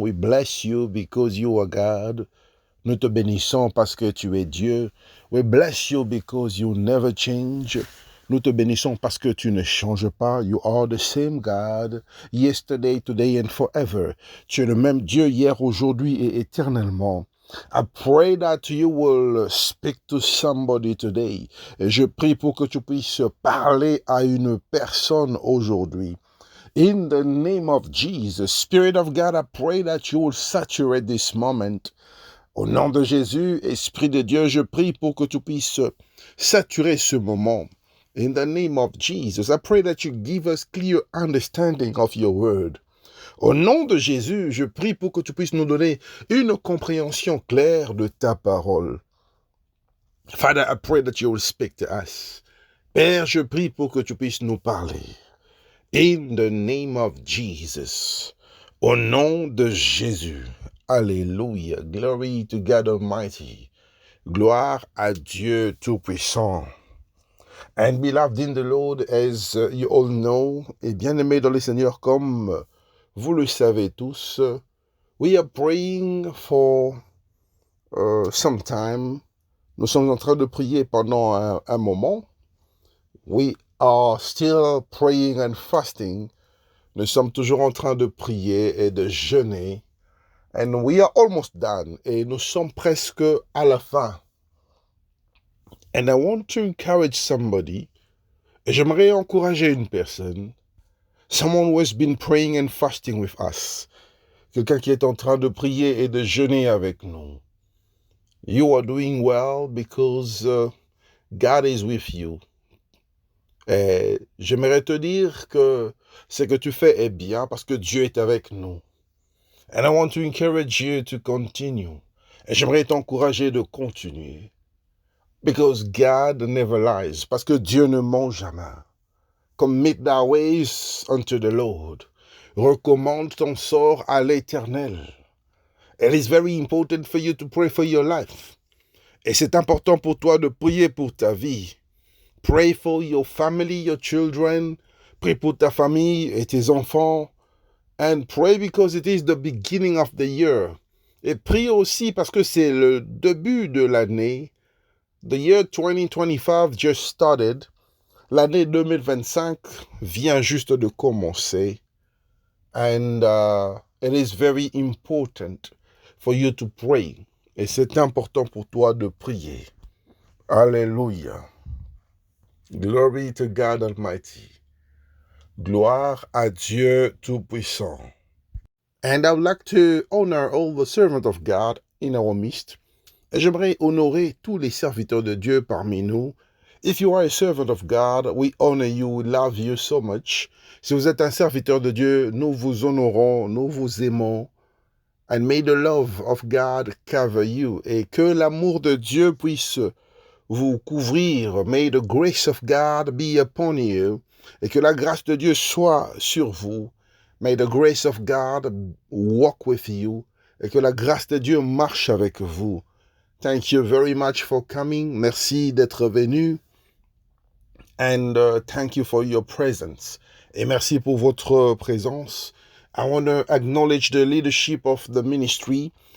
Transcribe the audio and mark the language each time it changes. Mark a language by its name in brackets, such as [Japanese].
[English] We bless you because you are God. [French] Nous te bénissons parce que tu es Dieu. [English] We bless you because you never change. [French] Nous te bénissons parce que tu ne changes pas. [English] You are the same God, yesterday, today and forever. [French] Tu es le même Dieu hier, aujourd'hui et éternellement. [English] I pray that you will speak to somebody today. [French] Et je prie pour que tu puisses parler à une personne aujourd'hui. [English] In the name of Jesus, Spirit of God, I pray that you will saturate this moment. [French] Au nom de Jésus, Esprit de Dieu, je prie pour que tu puisses saturer ce moment. [English] In the name of Jesus, I pray that you give us clear understanding of your word. [French] Au nom de Jésus, je prie pour que tu puisses nous donner une compréhension claire de ta parole. [English] Father, I pray that you will speak to us. [French] Père, je prie pour que tu puisses nous parler. [English] In the name of Jesus. [French] Au nom de Jésus. [English] Alléluia. Glory to God Almighty. [French] Gloire à Dieu Tout-Puissant. [English] And beloved in the Lord, as you all know, [French] et bien-aimés dans le Seigneur, comme vous le savez tous, [English] we are praying for some time. [French] Nous sommes en train de prier pendant un moment. [English] We are still praying and fasting. [French] Nous sommes toujours en train de prier et de jeûner. [English] And we are almost done. [French] Et nous sommes presque à la fin. [English] And I want to encourage somebody. [French] Et j'aimerais encourager une personne. [English] Someone who has been praying and fasting with us. [French] Quelqu'un qui est en train de prier et de jeûner avec nous. [English] You are doing well because God is with you. [French] Et j'aimerais te dire que ce que tu fais est bien parce que Dieu est avec nous. [English] And I want to encourage you to continue. [French] Et j'aimerais t'encourager de continuer. [English] Because God never lies. [French] Parce que Dieu ne ment jamais. [English] Commit thy ways unto the Lord. [French] Recommande ton sort à l'Éternel. [English] It is very important for you to pray for your life. [French] Et c'est important pour toi de prier pour ta vie. [English] Pray for your family, your children. [French] Prie pour ta famille et tes enfants. [English] And pray because it is the beginning of the year. [French] Et prie aussi parce que c'est le début de l'année. [English] The year 2025 just started. [French] L'année 2025 vient juste de commencer. [English] And it is very important for you to pray. [French] Et c'est important pour toi de prier. Alléluia. [English] Glory to God Almighty. [French] Gloire à Dieu Tout-Puissant. [English] And I would like to honor all the servants of God in our midst. [French] Et j'aimerais honorer tous les serviteurs de Dieu parmi nous. [English] If you are a servant of God, we honor you, we love you so much. [French] Si vous êtes un serviteur de Dieu, nous vous honorons, nous vous aimons. [English] And may the love of God cover you. [French] Et que l'amour de Dieu puisse vous couvrir. [English] May the grace of God be upon you. [French] Et que la grâce de Dieu soit sur vous. [English] May the grace of God walk with you. [French] Et que la grâce de Dieu marche avec vous. [English] Thank you very much for coming. [French] Merci d'être venu. [English] And thank you for your presence. [French] Et merci pour votre présence. [English] I want to acknowledge the leadership of the ministry.